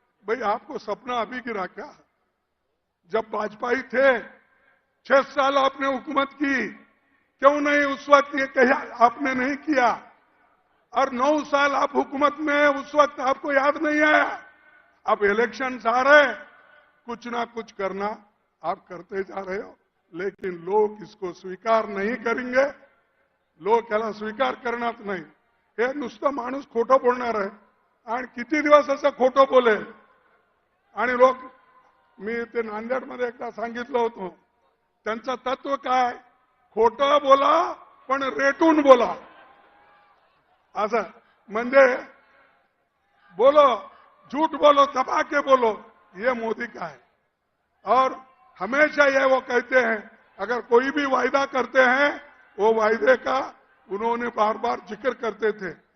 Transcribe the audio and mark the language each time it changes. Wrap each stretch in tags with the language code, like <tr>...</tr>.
<hi>भाई आपको सपना अभी गिरा क्या? जब वाजपेयी थे 6 साल आपने हुकूमत की, क्यों नहीं उस वक्त ये कहा आपने नहीं किया? और 9 साल आप हुकूमत में, उस वक्त आपको याद नहीं आया? अब इलेक्शन आ रहे, कुछ ना कुछ करना आप करते जा रहे हो, लेकिन लोग इसको स्वीकार नहीं करेंगे।</hi> <mr>लोग याला स्वीकार करणार नाही। हे नुसतं माणूस खोटं बोलणार आहे, आणि किती दिवस असं खोटं बोलेल? आणि लोक, मी ते नांदेडमध्ये एकदा सांगितलं होतं, त्यांचं तत्व काय? खोटं बोला पण रेटून बोला। असं म्हणजे</mr> <hi>बोलो, झूठ बोलो, दबा के बोलो, ये मोदी का है। और हमेशा ये वो कहते हैं, अगर कोई भी वायदा करते हैं, वो वायदे का उन्होंने बार बार जिक्र करते थे।</hi>